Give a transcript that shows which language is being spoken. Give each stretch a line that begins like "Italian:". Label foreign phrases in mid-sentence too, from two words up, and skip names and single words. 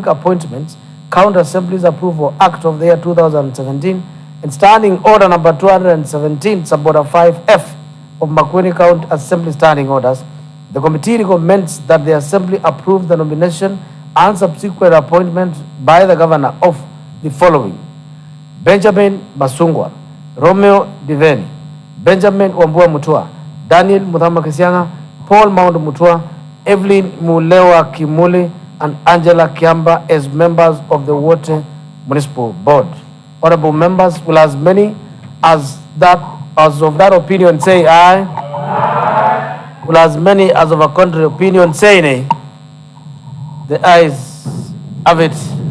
English: Appointments, County Assemblies Approval Act of the year 2017, and Standing Order number 217, Suborder 5F of Makueni County Assembly Standing Orders, the committee recommends that the Assembly approve the nomination and subsequent appointment by the Governor of the following: Benjamin Masungwa, Romeo Ndiveni, Benjamin Wambua Mutua, Daniel Muthama Kisianga, Paul Maundu Mutua, Evelyn Mulewa Kimuli, and Angela Kiamba as members of the Water Municipal Board. Honorable members, will as many as of that opinion say aye? Aye. Will as many as of a contrary opinion say nay? The ayes have it.